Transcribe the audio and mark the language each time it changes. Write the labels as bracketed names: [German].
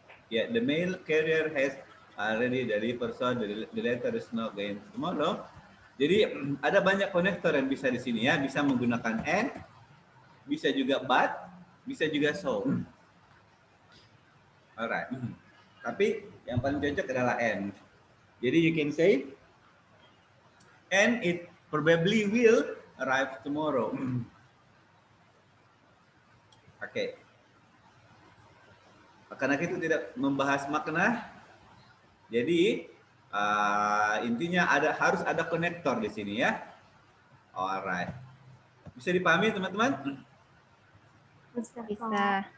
[English] Yeah, the mail carrier has already delivered, so the letter is not going tomorrow. [Indonesian] Jadi ada banyak konektor yang bisa di sini ya, bisa menggunakan and, bisa juga but, bisa juga so. Alright. Tapi yang paling cocok adalah and. [English] Jadi you can say and it probably will arrive tomorrow. Oke. [Indonesian] Karena kita tidak membahas makna, jadi intinya harus ada konektor di sini ya. Alright. Bisa dipahami teman-teman? Bisa.